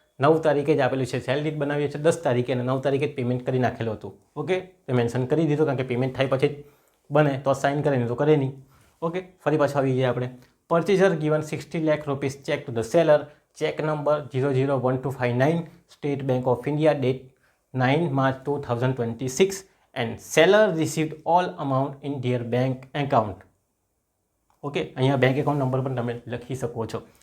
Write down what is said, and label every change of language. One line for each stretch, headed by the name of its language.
Gujarati: 9 તારીખે જ આપેલું છે. સેલ ડીડ બનાવીએ છીએ 10 તારીખે અને 9 તારીખે જ પેમેન્ટ કરી નાખેલું હતું. ઓકે, તો મેન્શન કરી દીધું કારણ કે પેમેન્ટ થાય પછી જ બને તો સાઇન કરે નહીં તો કરે નહીં. ઓકે, ફરી પાછું આવી ગયા આપણે.
English: Purchaser given 60 lakh rupees cheque to the seller. Cheque number 001259 State Bank of India.
Gujarati: Date
English: 9 March 2026 and seller received all amount in their bank account.
Gujarati: Okay, અહીંયા બેંક એકાઉન્ટ નંબર પણ તમે લખી શકો છો.